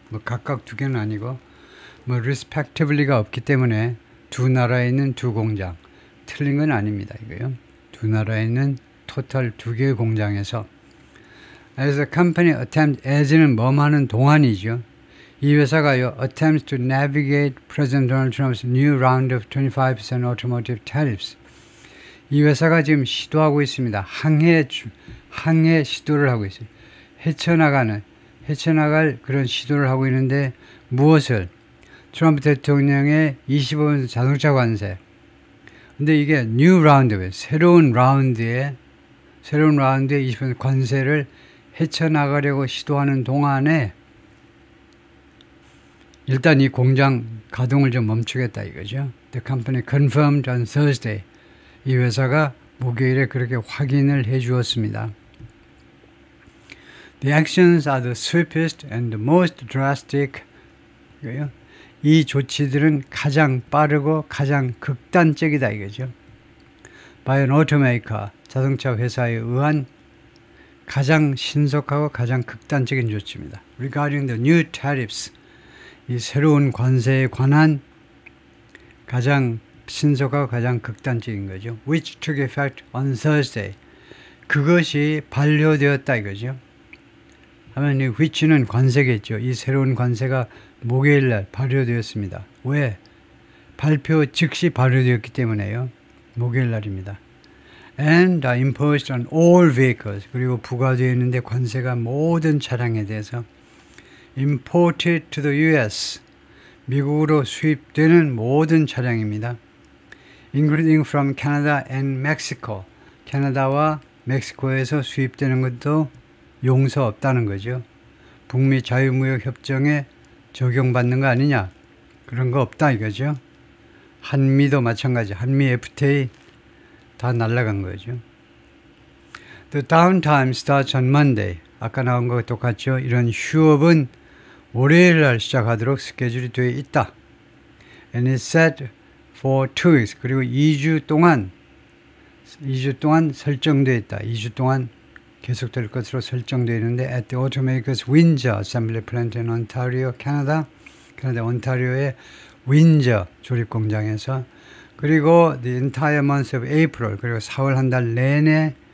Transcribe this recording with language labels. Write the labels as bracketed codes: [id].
[ko] 뭐 각각 두 개는 아니고 뭐 respectively가 없기 때문에 두 나라에 있는 두 공장, 틀린 건 아닙니다 이거요. 두 나라에 있는 토탈 두 개의 공장에서 [en] as a company attempt, [ko] as는 뭐하는 동안이죠. 이 회사가요 [en] attempts to navigate President Donald Trump's new round of 25% automotive tariffs. [ko] 이 회사가 지금 시도하고 있습니다. 항해 시도를 하고 있어요. 헤쳐나갈 그런 시도를 하고 있는데 무엇을? 트럼프 대통령의 25% 자동차 관세. 근데 이게 [en] new round [ko] 에 새로운 라운드에 20% 관세를 헤쳐나가려고 시도하는 동안에 일단 이 공장 가동을 좀 멈추겠다 이거죠. [en] The company confirmed on Thursday. [ko] 이 회사가 목요일에 그렇게 확인을 해 주었습니다. [en] The actions are the swiftest and the most drastic. [ko] 이 조치들은 가장 빠르고 가장 극단적이다 이거죠. [en] By an automaker, [ko] 자동차 회사에 의한 가장 신속하고 가장 극단적인 조치입니다. [en] Regarding the new tariffs, [ko] 이 새로운 관세에 관한 가장 신속하고 가장 극단적인 거죠. [en] Which took effect on Thursday. [ko] 그것이 반려되었다 이거죠. 하면 이 which는 관세겠죠. 이 새로운 관세가 목요일날 발효되었습니다. 왜? 발표 즉시 발효되었기 때문에요. 목요일날입니다. [en] And are imposed on all vehicles. [ko] 그리고 부과되어 있는데 관세가 모든 차량에 대해서 [en] imported to the US. [ko] 미국으로 수입되는 모든 차량입니다. [en] Including from Canada and Mexico. [ko] 캐나다와 멕시코에서 수입되는 것도 용서 없다는 거죠. 북미 자유무역협정에 적용받는 거 아니냐. 그런 거 없다 이거죠. 한미도 마찬가지. 한미 FTA 다 날라간 거죠. [en] The downtime starts on Monday. [ko] 아까 나온 거 똑같죠. 이런 휴업은 월요일 날 시작하도록 스케줄이 되어 있다. [en] And it's set for 2 weeks. [ko] 그리고 2주 동안 설정되어 있다. 2주 동안 계속될 것으로 설정되어 있는데 [en] at the automaker's Windsor Assembly Plant in Ontario, [ko] 캐나다 온타리오의 윈저 조립 공장에서 그리고 [en] the entire month of April [ko] 그리고 4월 한 달 내내